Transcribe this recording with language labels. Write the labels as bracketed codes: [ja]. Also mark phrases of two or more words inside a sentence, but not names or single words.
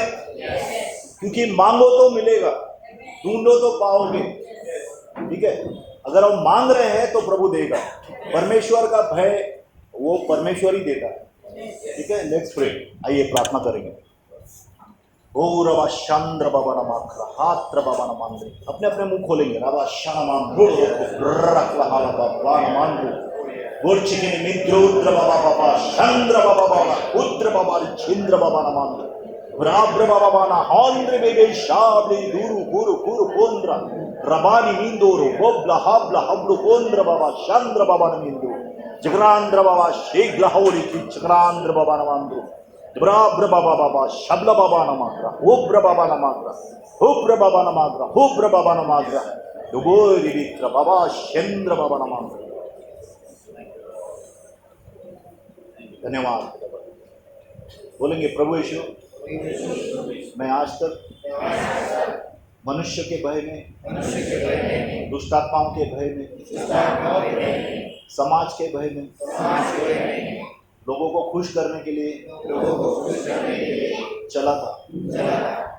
[hi] क्योंकि मांगो तो मिलेगा, ढूंढो तो पाओगे, ठीक है। अगर हम मांग रहे हैं तो प्रभु देगा। परमेश्वर का भय वो परमेश्वर ही देता है, ठीक है। [en] let's pray, [hi] आइए प्रार्थना करेंगे। ओ रवा चंद्र बाबा नमाख्रा हात्र बाबा नमांद्री, अपने अपने मुंह खोलेंगे। रवा शनमान रखला बाबा नमांद्री गोरचिकिन मित्रोद्र बाबा बाबा चंद्र बाबा बाबा उद्र बाबा छिंद्र बाबा नमांद्री ब्राब्र बाबा बाना हांद्र बेबे शाबली दूरु गुरु गुरु कोंद्र रबानी मिंदोरो बोब्ला हाब्ला हब्लु कोंद्र बाबा चंद्र बाबा नमिंदो जगरांद्र बाबा शीघ्र हौरी की चक्रांद्र बाबा नमांद्रो ब्राब्र बाबा बाबा शब्ल बाबा नमाग्रा उब्र बाबा नमाग्रा उब्र बाबा नमाग्रा उब्र बाबा नमाग्रा दुबोरी वित्र बाबा चंद्र बाबा नमाग्रा। धन्यवाद। बोलेंगे प्रभु यीशु, मैं आज तक मनुष्य के भय में, दुष्टात्माओं के भय में, समाज के भय में, लोगों को खुश करने के लिए चला था।